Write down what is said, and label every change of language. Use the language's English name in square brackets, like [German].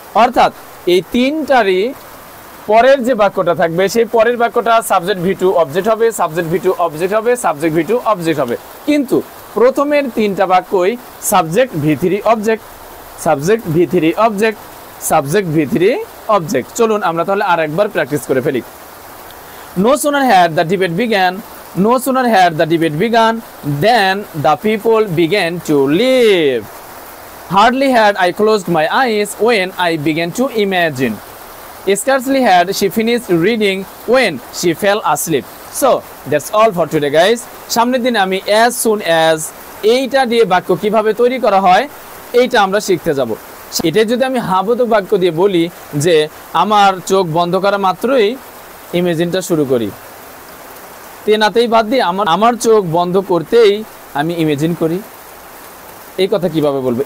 [Bangla] অর্থাৎ এই তিনটারই পরের যে বাক্যটা থাকবে সেই পরের বাক্যটা সাবজেক্ট V2 অবজেক্ট হবে, সাবজেক্ট V2 অবজেক্ট হবে, সাবজেক্ট V2 অবজেক্ট হবে। কিন্তু প্রথমের তিনটা বাক্যই subject V3 object, subject V3 object, subject V3 object. চলুন আমরা তাহলে আরেকবার প্র্যাকটিস করে ফেলি। [English] No sooner had the debate began, no sooner had the debate begun than the people began to leave. Hardly had I closed my eyes when I began to imagine. Scarcely had she finished reading when she fell asleep. So that's all for today guys. [Bangla] সামনের দিনে আমি as soon as এইটা দিয়ে বাক্য কিভাবে তৈরি করা হয় এইটা আমরা শিখতে যাব। এটা যদি আমি হাবোধক বাক্য দিয়ে বলি যে আমার চোখ বন্ধ করা মাত্রই ইমেজিনটা শুরু করি, তেনাতেই বাদ দিয়ে আমার চোখ বন্ধ করতেই আমি ইমেজিন করি, এই কথা কিভাবে বলবো?